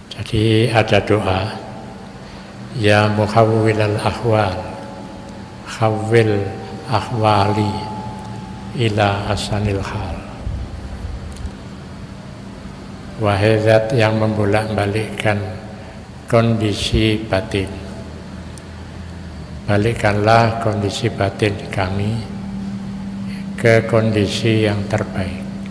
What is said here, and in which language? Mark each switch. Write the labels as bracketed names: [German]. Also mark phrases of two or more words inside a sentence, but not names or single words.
[Indonesian] Jadi ada doa, [Arabic] يا محول الأحوال حول أحوالي إلى أحسن الحال. [Indonesian] Wahai zat yang membolak-balikkan kondisi batin, balikkanlah kondisi batin kami ke kondisi yang terbaik.